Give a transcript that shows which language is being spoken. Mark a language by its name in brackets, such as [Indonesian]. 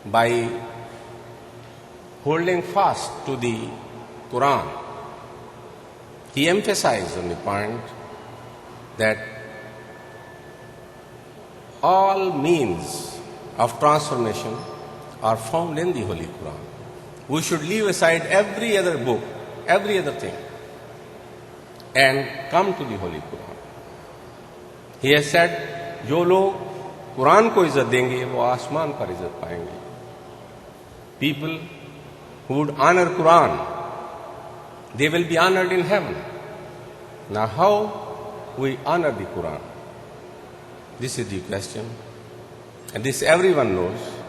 [English] By holding fast to the Quran, he emphasized on the point that all means of transformation are found in the Holy Quran. We should leave aside every other book, every other thing, and come to the Holy Quran. He has said, [Urdu] جو لوگ قرآن کو عزت دیں گے وہ آسمان پر عزت پائیں گے. [English] People who would honor Quran, they will be honored in heaven. Now how we honor the Quran? This is the question, and this everyone knows.